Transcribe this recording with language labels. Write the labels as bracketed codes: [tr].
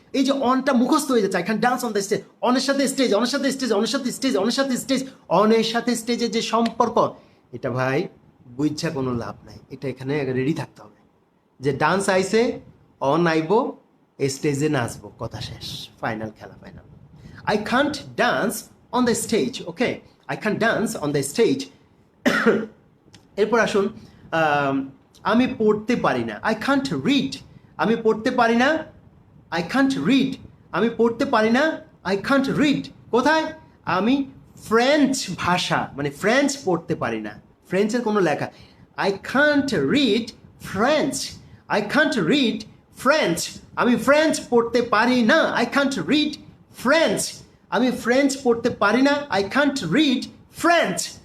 [bn] এই যে অনটা মুখস্থ হয়ে যাচ্ছে, [en] I can dance on the stage, [bn] অনের সাথে স্টেজ, অনের সাথে স্টেজ, অনের সাথে স্টেজ, অনের সাথে স্টেজ, অনের সাথে স্টেজের যে সম্পর্ক, এটা ভাই বুঝছা কোনো লাভ নাই, এটা এখানে রেডি থাকতে হবে যে ডান্স আইসে, অন আইবো, স্টেজে নাচবো, কথা শেষ, ফাইনাল, খেলা final. [en] I can't dance on the stage, okay? I can't dance on the stage. [bn] এরপর আসুন, আমি পড়তে পারি না, [en] I can't read, [bn] আমি পড়তে পারি না, I can't read, আমি পড়তে পারি না, I can't read। কোথায়? আমি ফ্রেঞ্চ ভাষা মানে ফ্রেঞ্চ পড়তে পারি না, ফ্রেঞ্চের কোনো লেখা, [en] I can't read French, [bn] I can't read French, আমি ফ্রেঞ্চ পড়তে পারি না, I can't read ফ্রেঞ্চ, আমি ফ্রেঞ্চ পড়তে পারি না, [en] I can't read French.